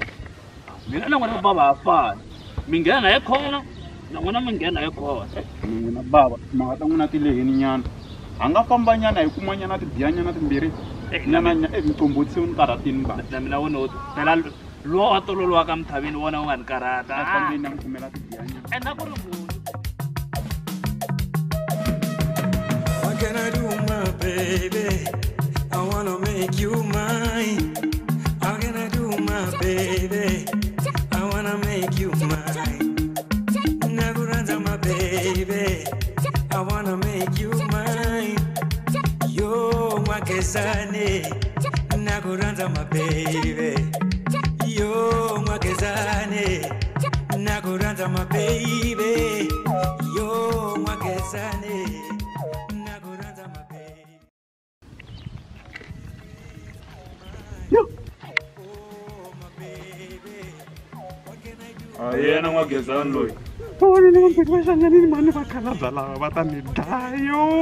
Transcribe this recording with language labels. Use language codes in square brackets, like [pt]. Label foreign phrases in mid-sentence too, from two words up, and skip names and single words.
[ts] mina na n'wina baba ha fani mi nghena hi khona na n'wina mi nghena hi khona n'wina baba mhaka ta n'wina ti lehini nyana a nga famba nyana hi kuma nyana tibiya nyana timbirhi mitomboti se u ni karhatini ba na mina wona phela lowa a tololiwaka misaveni wona u nga ni karhata fambeni a ni kumela tibiya nyana enda ku ri munhu [en] What can I do, my baby? I wanna make you mine. How can I do, my baby? I wanna make you mine. Naguranza, my baby. I wanna make you mine. Yo, Magazane. Naguranza, my baby. Yo, Magazane. Naguranza, my baby. Yo, Magazane. [ts] yena n'wagezani loyi vona ni vambirhi va hlanganini mani va khalabya lava va ta ni dlayo